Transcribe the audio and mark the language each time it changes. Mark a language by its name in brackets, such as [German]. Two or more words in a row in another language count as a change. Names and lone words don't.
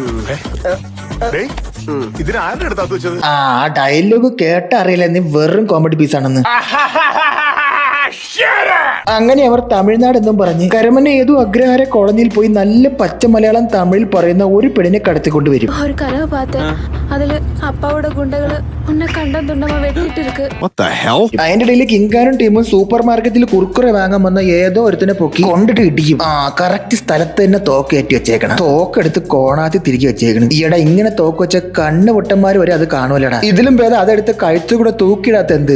[Malayalam] ഇതിന് ആരുടെ അടുത്താ വെച്ചത്? ആ ഡയലോഗ് കേട്ട അറിയില്ല നീ വെറും [English] comedy piece [Malayalam] ആണെന്ന്. അങ്ങനെ അവർ തമിഴ്നാട് എന്നും പറഞ്ഞ് കരമന ഏതോ അഗ്രഹാര കോളനിയിൽ പോയി നല്ല പച്ച മലയാളം തമിഴിൽ പറയുന്ന ഒരു പെണ്ണിനെ കടത്തിക്കൊണ്ടുവരും. [Tamil] ஒரு கனவு பார்த்தேன். அதுல அப்பாவோட குண்டகளை உன்னை கண்டம் துண்டமா வெட்டிட்டு இருக்கு. [Malayalam] അതിന്റെ ഇടയിൽ കിങ്കാനും ടീമും [English] super market [Malayalam] കുറുക്കുറെ വാങ്ങാൻ വന്ന ഏതോ ഒരുത്തിനെ പൊക്കി കൊണ്ടിട്ട് ഇടിക്കും. കറക്റ്റ് സ്ഥലത്ത് തന്നെ തോക്ക് കയറ്റി വെച്ചേക്കണം. തോക്കെടുത്ത് കോണാത്തി തിരികെ വെച്ചേക്കണം. ഈയിടെ ഇങ്ങനെ തോക്ക് വെച്ച കണ്ണ് പൊട്ടന്മാർ വരെ അത് കാണുമല്ലടാ. ഇതിലും ഭേദം അതെടുത്ത് കഴുത്തുകൂടെ തൂക്കിയിടാത്ത എന്ത്?